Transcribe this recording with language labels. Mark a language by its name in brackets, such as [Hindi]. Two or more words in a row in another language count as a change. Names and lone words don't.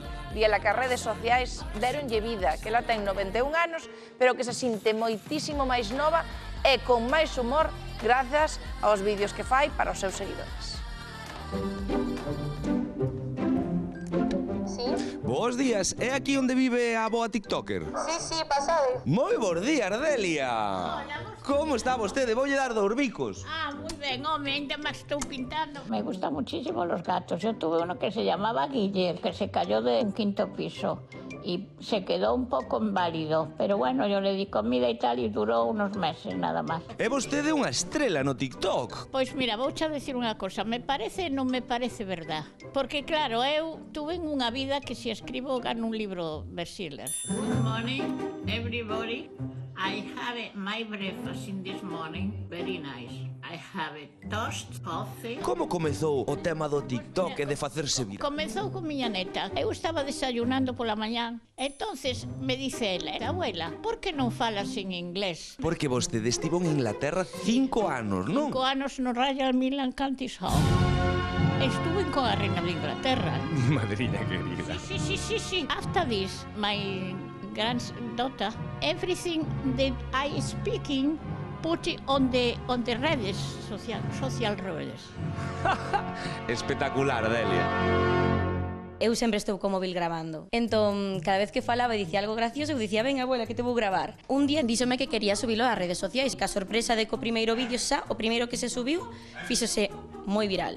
[Galician] Díela que as redes sociais deronlle vida, que ela ten 91 anos, pero que se sinte moitísimo máis nova e con máis humor grazas aos vídeos que fai para os seus seguidores. Sí? Bos días, é aquí onde vive a boa tiktoker? Sí, pasade. Moi bons días, Delia. Como está vostede? Voulle dar 2 bicos. Ah, [Spanish] muy bien, hombre, [Galician] ainda me estou pintando. [Spanish] Me gustan muchísimo los gatos. Yo tuve uno que se llamaba Guille, que se cayó de un 5º piso y se quedó un poco inválido. Pero bueno, yo le di comida y tal y duró unos meses nada más. [Galician] É vostede unha estrela no TikTok. Pois mira, vouche a decir unha cosa. Me parece e non me parece verdad. Porque claro, eu tuve unha vida que se escribo gano un libro bestseller. [English] Good morning, everybody. I have my breakfast in this morning, very nice. I have toast, coffee. [Galician] Como comezou o tema do TikTok e de facerse viral? Comezou con miña neta. Eu estaba desayunando pola mañán. Entonces me dice ela, abuela, por que non falas en inglés? Porque vostede estivo en Inglaterra 5 anos, non? 5 anos no Royal Milan Counties Hall. Estuve con a reina de Inglaterra. Madriña querida. Sí. [English] After this, my granddaughter, everything that I speaking, put it on the redes, social redes. [Galician] Espectacular, Delia. Eu sempre estou co móvil grabando. Entón, cada vez que falaba e dicía algo gracioso, eu dicía, ven, abuela, que te vou gravar. Un día díxome que quería subilo ás redes sociais, que a sorpresa de que o primeiro vídeo xa, o primeiro que se subiu, fíxose moi viral.